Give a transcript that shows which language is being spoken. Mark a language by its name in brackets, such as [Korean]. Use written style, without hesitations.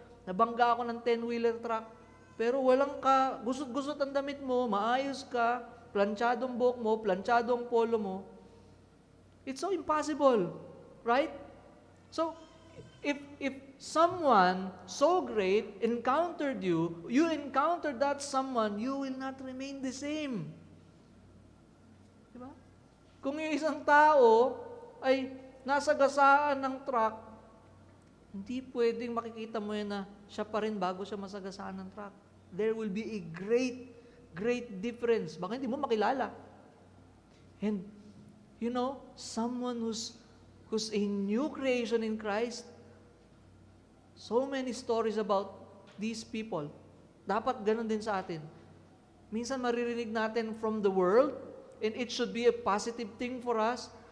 [Filipino] Nabangga ako ng 10-wheeler truck. Pero walang ka, gusot-gusot ang damit mo, maayos ka, planchadong buhok mo, planchadong polo mo. [English] It's so impossible, right? So, if someone so great encountered you, you encountered that someone, you will not remain the same. [Filipino] Diba? Kung yung isang tao ay nasa gasaan ng truck, hindi pwedeng makikita mo yun na siya pa rin bago siya masagasaan ng truck. [English] There will be a great difference. [Filipino] Baka hindi mo makilala. [English] And, someone who's a new creation in Christ, so many stories about these people. [Filipino] Dapat ganun din sa atin. Minsan maririnig natin [English] from the world, and it should be a positive thing for us.